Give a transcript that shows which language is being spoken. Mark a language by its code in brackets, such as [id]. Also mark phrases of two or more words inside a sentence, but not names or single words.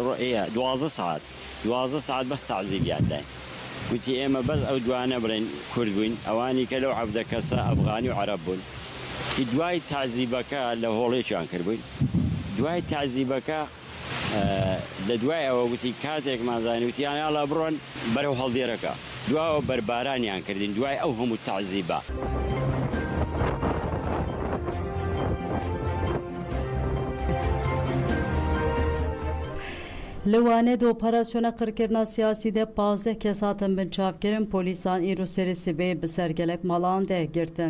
[ckb] 12 ساعت بەس تعزیبیان داین گوتی ئێمە بەس ئەو دوانە بڵێن کورد بووین ئەوانی کە لەو حەفدە کەسە ئەفغانی و عەرەب بوون دوای تعزیبەکە لە هۆڵێکیان کردبووین دوای تعزیبەکە لە دوای ئەوە گوتی کاتێکمان زانانی وتیان یاڵا بڕۆن بەرەو هەڵدێرەکە دواوە بەربارانیان کردین دوای ئەو هەموو تعزیبە. [ku] Li do operasyona qirkirina siyasî de 15 kes hatin binçavkirin polîsan îro serê sibê bi sergelek malan de girtin.